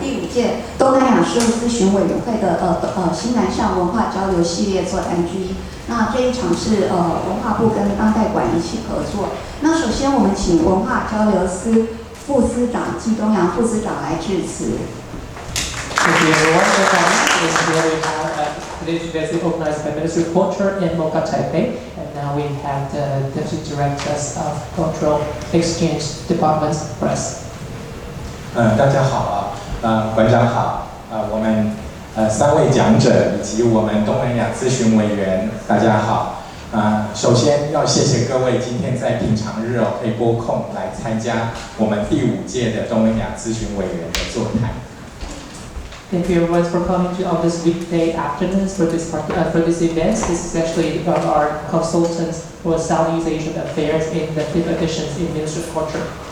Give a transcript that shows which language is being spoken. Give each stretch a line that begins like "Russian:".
Chinese: 届东南亚事务咨询委员会的新南向文化交流系列座谈之一。那这一场是文化部跟当代馆一起合作。那首先我们请文化交流司副司长季东阳副司长来致辞。
English: Thank you everyone for coming. Today we have today's event organized by Ministry of Culture in Mocha, Taipei, and now we have the Deputy Directors of Cultural Exchange Departments for us.
Chinese: 大家好馆长好我们3位讲者以及我们东南亚咨询委员大家好首先要谢谢各位今天在平常日可以拨空来参加我们第5届的东南亚咨询委员的座谈。
English: Thank you everyone for coming to on this weekday afternoons for this event. This is actually our consultants for Southeast Asian Affairs in the 5th editions in Ministry of Culture.